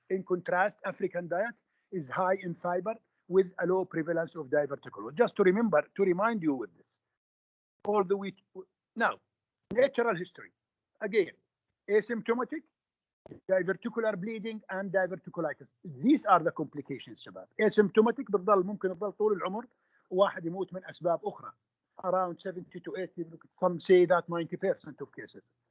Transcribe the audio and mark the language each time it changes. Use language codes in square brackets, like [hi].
[en] In contrast, African diet is high in fiber with a low prevalence of diverticulosis. Just to remember, to remind you with this. All the way now, natural history. Again, asymptomatic, diverticular bleeding and diverticulitis. These are the complications شباب. [ar] Asymptomatic بتضل ممكن تضل طول العمر وواحد يموت من أسباب أخرى. [en] Around 70 to 80, some say that 90% of cases.